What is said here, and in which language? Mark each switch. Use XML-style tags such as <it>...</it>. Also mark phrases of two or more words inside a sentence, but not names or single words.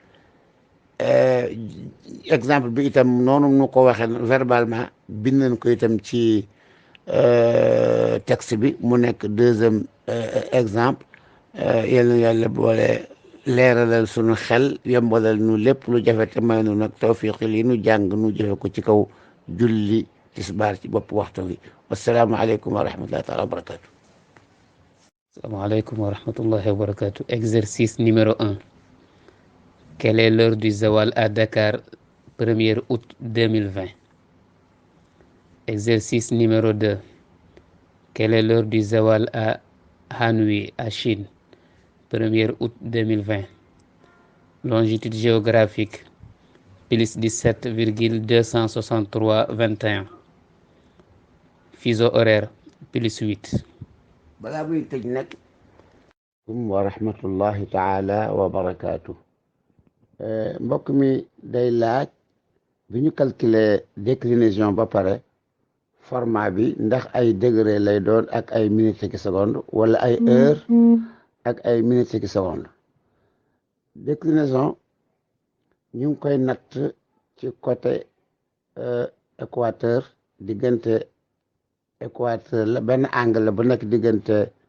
<wo>exemple bi itam noonu nu ko waxee verbalement bind nañ ko itam ci texte bi mu nekk</wo> <fr>deuxième exemple</fr> <wo>yal na yàlla boole leeralal sunu xel yombalal nu lépp lu jafe te may nu nag tawfiq li nu jàng nu jëfe ko ci kaw julli tisbaar ci bopp waxtu wi</wo> <ar>والسلام عليكم ورحمة الله تعالى وبركاته. السلام عليكم ورحمة الله وبركاته.</ar> <fr>Exercice numéro 1. Quelle est l'heure du zawal à Dakar, 1er août 2020? Exercice numéro 2. Quelle est l'heure du zawal à Hanoi, à Chine, 1er août 2020? Longitude géographique, plus 17,263,21. Fuseau horaire, plus 8.</fr> <wo>balaa muy tëj nag</wo> <ar>ورحمة الله تعالى وبركاته</ar> <wo>mbokk mi day laaj bi ñu</wo> <fr>calculer déclinaison</fr> <wo>ba pare format bi ndax ay degré lay doon ak ay minutes ki seconde wala ay heure ak ay minutes ki seconde déclinaison ñu ngi koy natt ci</wo> <fr>côté équateur</fr> <wo>diggante équateur la benn angle la bu nekk diggante</wo>